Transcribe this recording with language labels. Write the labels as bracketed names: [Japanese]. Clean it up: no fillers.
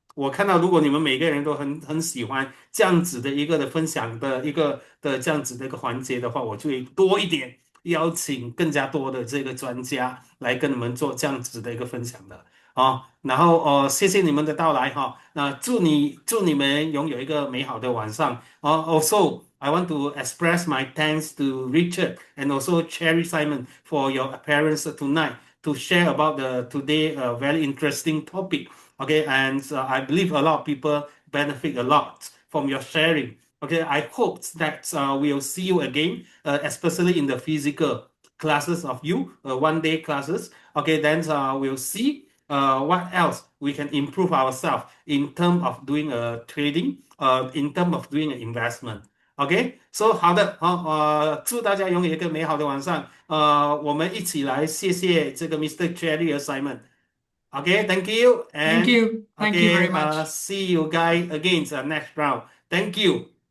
[Chinese] 我看到，如果你们每个人都很喜欢这样子的一个的分享的一个的这样子的一个环节的话，我就会多一点邀请更加多的这个专家来跟你们做这样子的一个分享的然后谢谢你们的到来那祝你们拥有一个美好的晚上 [English] Also, I want to express my thanks to Richard and also Cherry Simon for your appearance tonight to share about the today very interesting topic. Okay, and I believe a lot of people benefit a lot from your sharing. Okay, I hope that we'll see you again, especially in the physical classes of you, 1 day classes. Okay, then we'll see what else we can improve ourselves in terms of doing a trading, in terms of doing an investment. [Chinese] OK，so 好的，祝大家拥有一个美好的晚上。我们一起来谢谢这个 Mr. Cherry 和 Simon。 [English] OK，thank you Thank and you. Thank you very OK， much. see you guys again next round. Thank you.